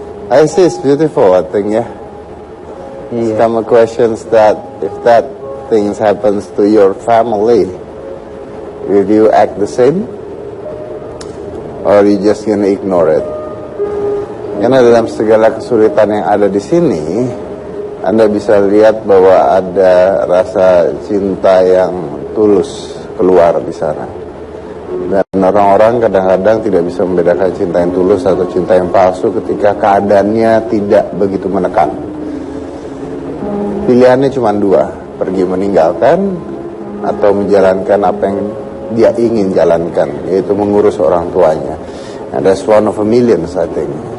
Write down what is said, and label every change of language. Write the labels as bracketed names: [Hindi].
[English] I see it's beautiful, I think, yeah. [Indonesian] iya. [English] Some questions that if that things happens to your family, will you act the same? Or you just gonna ignore it? [Indonesian] Karena dalam segala kesulitan yang ada di sini, Anda bisa lihat bahwa ada rasa cinta yang tulus keluar di sana. Dan orang-orang kadang-kadang tidak bisa membedakan cinta yang tulus atau cinta yang palsu ketika keadaannya tidak begitu menekan. Pilihannya cuma dua, pergi meninggalkan atau menjalankan apa yang dia ingin jalankan, yaitu mengurus orang tuanya. [English] And that's one of a million, I think.